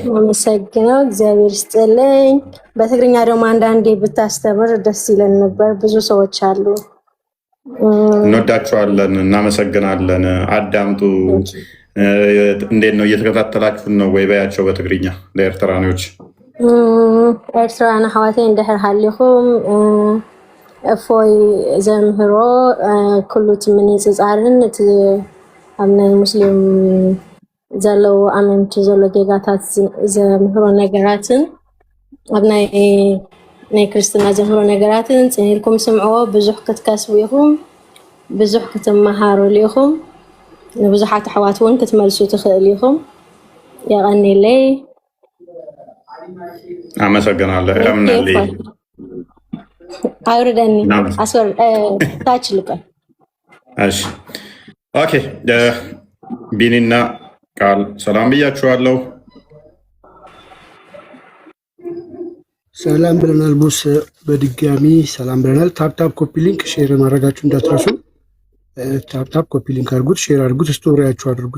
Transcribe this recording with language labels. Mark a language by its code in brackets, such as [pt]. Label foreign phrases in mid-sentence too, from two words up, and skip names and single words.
[am] አመሰግነው፣ እግዚአብሔር ይስጥልኝ። በትግርኛ ደግሞ አንዳንዴ ብታስተምር ደስ ይለን ነበር። ብዙ ሰዎች አሉ። እንወዳችኋለን፣ እናመሰግናለን። አዳምጡ። እንዴት ነው እየተከታተላችሁን ነው ወይ? በያቸው በትግርኛ ለኤርትራኖች። [ti] ኤርትራን አሕዋተይ እንድሕር ሃሊኹም እፎይ ዘምህሮ ኩሉ እቲ ምንፅፃርን እቲ ኣብ ናይ ሙስሊም ዘለው ኣመንቲ ዘሎ ጌጋታት ዘምህሮ ነገራትን ኣብ ናይ ክርስትና ዘምህሮ ነገራትን ፅኒልኩም ስምዕዎ። ብዙሕ ክትከስቡ ኢኹም፣ ብዙሕ ክትመሃሩሉ ኢኹም፣ ንብዙሓት ኣሕዋት እውን ክትመልሱ ትኽእል ኢኹም። የቐኒለይ። [am] አመሰግናለሁ። አውርደኒ ታች ልቀል። እሺ ኦኬ። ቢኒና ቃል ሰላም ብያችኋለሁ። ሰላም ብለናል። ቦስ በድጋሚ ሰላም ብለናል። [en] tap tap copy link share [am] ማድረጋችሁ እንዳትረሱ። [en] tap tap copy link [am] አድርጉት፣ ሼር አድርጉት፣ ስቶሪያችሁ አድርጉት።